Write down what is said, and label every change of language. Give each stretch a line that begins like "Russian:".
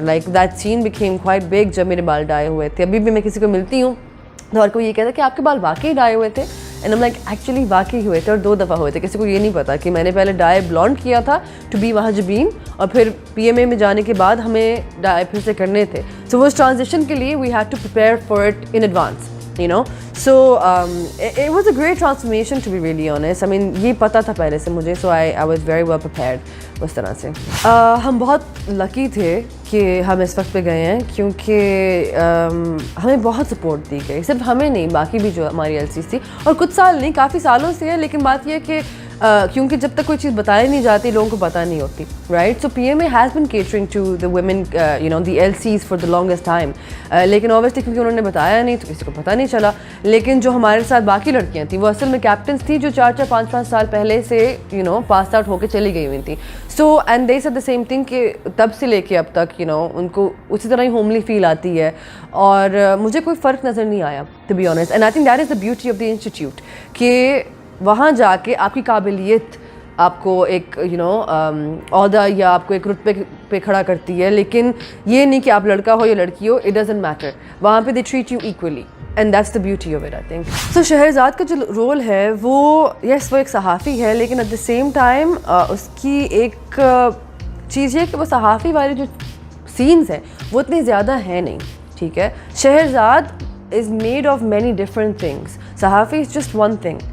English: like that scene became quite big
Urdu: جب میرے بال ڈائے ہوئے تھے. ابھی بھی میں کسی کو ملتی ہوں تو ہر کوئی یہ کہتا ہے کہ آپ کے بال واقعی ڈائے ہوئے تھے,
English: and I'm like actually
Urdu: واقعی ہوئے تھے, اور 2 دفعہ ہوئے تھے. کسی کو یہ نہیں پتا کہ میں نے پہلے ڈائی بلانڈ کیا تھا
English: to be Mahajabeen,
Urdu: اور پھر PMA میں جانے کے بعد ہمیں ڈائی پھر سے کرنے تھے. سو وہ ٹرانزیشن کے لیے
English: We had to prepare for it in advance, you know. So it was a great transformation, to be really honest. I mean,
Urdu: یہ پتہ تھا پہلے سے مجھے,
English: so I was very well prepared
Urdu: اس طرح سے. ہم بہت لکی تھے کہ ہم اس وقت پہ گئے ہیں, کیونکہ ہمیں بہت سپورٹ دی گئی, صرف ہمیں نہیں, باقی بھی جو ہماری ایل سیز تھی, اور کچھ سال نہیں, کافی سالوں سے ہے. لیکن بات یہ ہے کہ کیونکہ جب تک کوئی چیز بتائی نہیں جاتی لوگوں کو پتہ نہیں ہوتی, right.
English: So P M A has been catering to the women, you know, the L Cs for the longest time.
Urdu: لیکن اوبیسلی کیونکہ انہوں نے بتایا نہیں تو کسی کو پتہ نہیں چلا. لیکن جو ہمارے ساتھ باقی لڑکیاں تھیں وہ اصل میں کیپٹنس تھیں, جو 4-5 سال پہلے سے یو نو پاس آؤٹ ہو کے چلی گئی ہوئی تھیں.
English: so and they said the same thing
Urdu: کہ تب سے لے کے اب تک یو نو ان کو اسی طرح ہی ہوملی فیل آتی ہے, اور مجھے کوئی فرق نظر نہیں آیا,
English: To be honest. And I think that is the beauty of the institute,
Urdu: کہ وہاں جا کے آپ کی قابلیت آپ کو ایک یو نو عہدہ یا آپ کو ایک رتبے پہ کھڑا کرتی ہے, لیکن یہ نہیں کہ آپ لڑکا ہو یا لڑکی ہو,
English: It doesn't matter.
Urdu: وہاں پہ
English: They treat you equally, and that's the beauty of it, I think.
Urdu: سو شہرزاد کا جو رول ہے وہ یس وہ ایک صحافی ہے, لیکن
English: at the same time
Urdu: اس کی ایک چیز یہ کہ وہ صحافی والے جو سینس ہیں وہ اتنے زیادہ ہیں نہیں, ٹھیک ہے.
English: Shehrzad is made of many different things, صحافی is just one thing.